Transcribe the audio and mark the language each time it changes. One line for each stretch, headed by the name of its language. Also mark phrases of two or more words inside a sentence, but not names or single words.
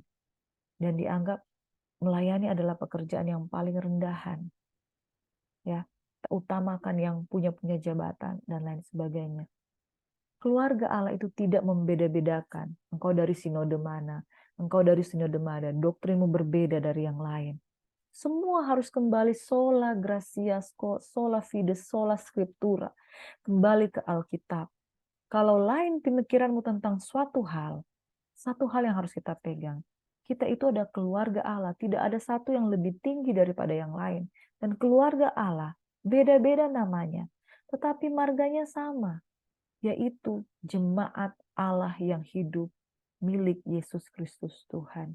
Indonesian: Dan dianggap melayani adalah pekerjaan yang paling rendahan. Ya, utamakan yang punya jabatan dan lain sebagainya. Keluarga Allah itu tidak membeda-bedakan. Engkau dari sinode mana, engkau dari sinode mana, doktrinmu berbeda dari yang lain. Semua harus kembali
Latin: sola gratia, sola fide, sola scriptura.
Indonesian: Kembali ke Alkitab. Kalau lain pemikiranmu tentang suatu hal, satu hal yang harus kita pegang. Kita itu ada keluarga Allah, tidak ada satu yang lebih tinggi daripada yang lain. Dan keluarga Allah beda-beda namanya, tetapi marganya sama, yaitu jemaat Allah yang hidup milik Yesus Kristus Tuhan.